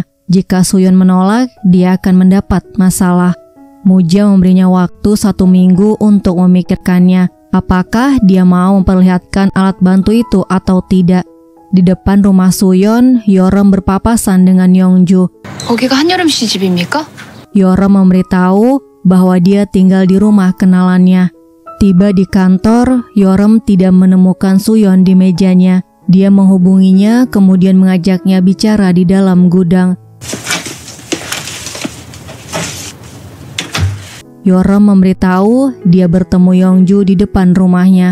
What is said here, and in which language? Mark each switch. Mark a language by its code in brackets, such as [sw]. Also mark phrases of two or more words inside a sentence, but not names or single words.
[id] Jika Suyon menolak, dia akan mendapat masalah. Muja memberinya waktu 1 minggu untuk memikirkannya, apakah dia mau memperlihatkan alat bantu itu atau tidak. Di depan rumah Suyon, Yeoreum berpapasan dengan Yongju. [ko] 거기가 한여름 씨 집입니까? [id] Yeoreum memberitahu bahwa dia tinggal di rumah kenalannya. Tiba di kantor, Yeoreum tidak menemukan Suyon di mejanya. Dia menghubunginya, kemudian mengajaknya bicara di dalam gudang. Yeoreum memberitahu dia bertemu Yongju di depan rumahnya.